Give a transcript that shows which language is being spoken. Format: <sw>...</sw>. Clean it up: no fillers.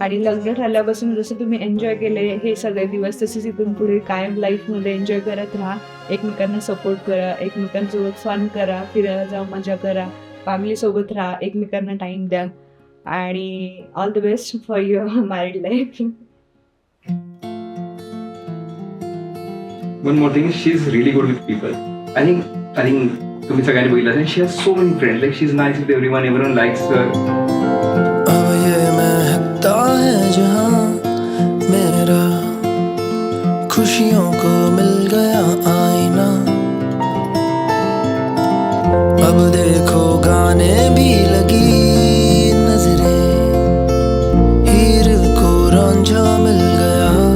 <mr>आणि लग्न झाल्यापासून जसं तुम्ही एन्जॉय केले हे सगळे दिवस, तसेच इथून पुढे कायम लाईफमध्ये एन्जॉय करत राहा. एकमेकांना सपोर्ट करा, एकमेकांसोबत फन करा, फिरायला जा, मजा करा, फॅमिली सोबत राहा, एकमेकांना टाइम द्या.</mr> <en>आणि all the best for your married life. One more thing is she's really good with people. I think</en> <mr>तुम्ही सगळ्यांनी बघितलं असेल,</mr> <en>she has so many friends. Like she's nice with everyone. Everyone likes her.</en> <hi>अब ये महकता है जहां मेरा, खुशियों को मिल गया आईना. अब देखो गाने भी लगी नजरें, हीर को रांझा मिल गया.</hi>